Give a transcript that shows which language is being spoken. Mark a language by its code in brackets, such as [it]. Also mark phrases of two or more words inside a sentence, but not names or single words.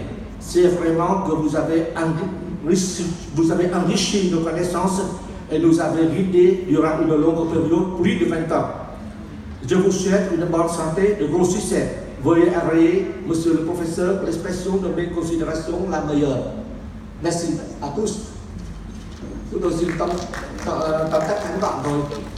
[fr] C'est vraiment que vous avez enrichi nos connaissances et nous avez guidés durant une longue période, plus de 20 ans. Je vous souhaite une bonne santé, de gros succès. Veuillez agréer, monsieur le professeur, l'expression de mes considérations la meilleure. Merci à tous. [vi] Chúng tôi xin tóm tắt ngắn gọn thôi.